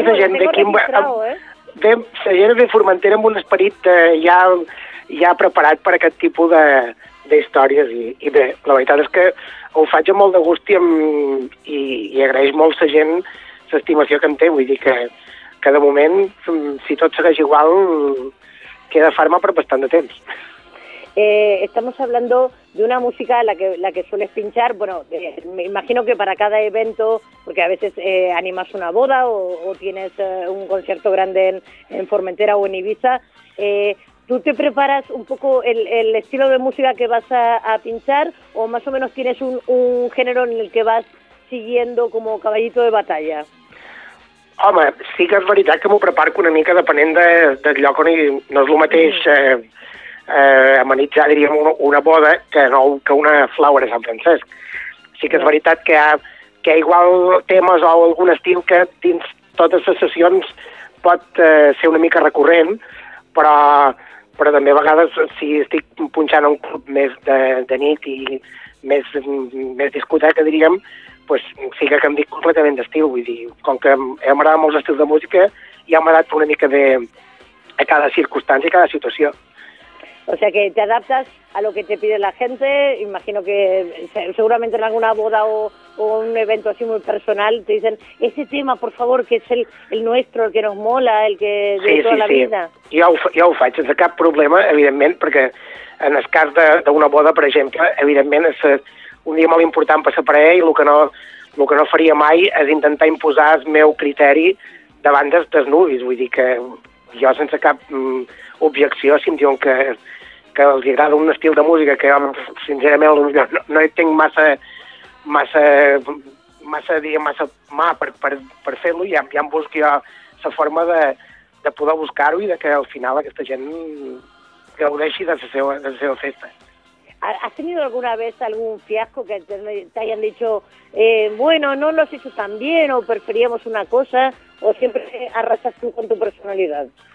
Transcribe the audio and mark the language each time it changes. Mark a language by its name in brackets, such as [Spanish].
[Catalan] La gent de Formentera amb un esperit ja preparat per aquest tipus d'històries i bé, la veritat és que ho faig amb molt de gust i agraeix molt la gent l'estimació que em té, vull dir que de moment, si tot segueix igual, queda Farma per bastant de temps. [Spanish] Estamos hablando de una música la que sueles pinchar, bueno, me imagino que para cada evento, porque a veces animas una boda o tienes un concierto grande en Formentera o en Ibiza, ¿tú te preparas un poco el estilo de música que vas a pinchar o más o menos tienes un género en el que vas siguiendo como caballito de batalla? [Catalan] Home, sí que és veritat que m'ho preparo una mica depenent del lloc on hi, no és el mateix... amenitzar, diríem, una boda que no, que una flower a Sant Francesc. Sí que és veritat que hi ha, igual temes o algun estil que dins totes les sessions pot ser una mica recurrent, però també a vegades, si estic punxant un club més de nit i més discoteca, diríem, pues, sí que canvi completament d'estil. Vull dir, com que em agrada molts estils de música, ja m'ha adaptat una mica bé a cada circumstància i cada situació. [Spanish] O sea que te adaptas a lo que te pide la gente, imagino que seguramente en alguna boda o un evento así muy personal te dicen ese tema, por favor, que es el nuestro, el que nos mola, el que de toda la vida. [Catalan] Sí, jo ho faig sense cap problema, evidentment, perquè en el cas d'una boda, per exemple, evidentment és un dia molt important per separar, i el que no faria mai és intentar imposar el meu criteri davant dels desnudis. Vull dir que jo sense cap objecció, si em diuen que els agrada un estil de música que jo, sincerament, no hi tinc massa mà per fer-lo, i ja em busco jo la forma de poder buscar-ho i de que al final aquesta gent gaudeixi de la seva festa. [Spanish] ¿Has tenido alguna vez algún fiasco que te hayan dicho, bueno, no lo has hecho tan bien, o preferíamos una cosa, o siempre arrasas tú con tu personalidad?